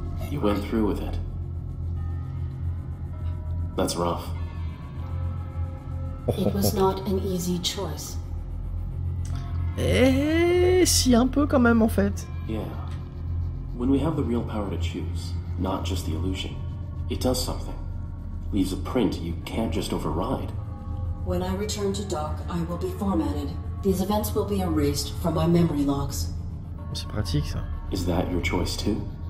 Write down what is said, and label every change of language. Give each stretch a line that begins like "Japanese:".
English: You went through with it. That's rough. It was not an easy choice.
French: Eh, si un peu quand même en fait.
English: Yeah. When we have the real power to choose, not just the illusion, it does something. Leaves a print you can't just override. When I return to dock, I will be formatted. These events will be erased from my memory logs.
French: C'est pratique ça.
English: Is that your choice too?